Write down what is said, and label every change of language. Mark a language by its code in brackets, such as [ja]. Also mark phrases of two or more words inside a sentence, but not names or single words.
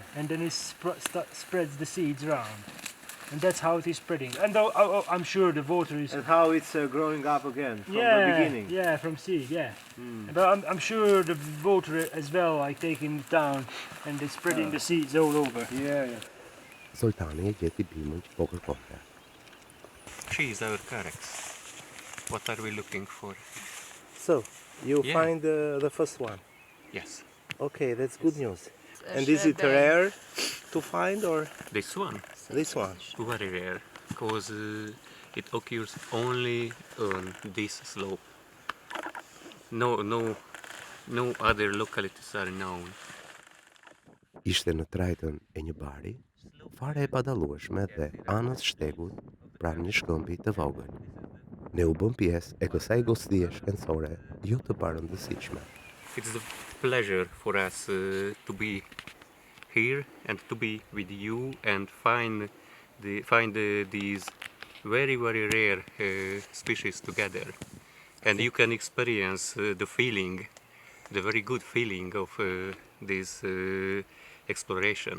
[en] and then it spreads the seeds around, and that's how it is spreading. And I'm sure the water is And how it's growing up again from the beginning. yeah, from seed, yeah. But I'm sure the water as well, like taking it down, and it's spreading the seeds all over. Yeah. [sq] Zoltani e gjeti bimën që po kërkonte. [en] She is our carex. What are we looking for? So you Yeah. find the first one. Yes, Okay, that's good news. And is it rare to find or this one. this one? Very rare, because it occurs only on this slope. No other localities are known. [sq] Ishte në trajtën e një bari, fare e padallueshme dhe anës shtegut pranë një shkëmbi të vogël. Ne u bëm pjesë e kësaj gostie shkencore jo të parëndësishme. [en] It's a pleasure for us to be here and to be with you and find these very rare species together, and you can experience the very good feeling of this exploration.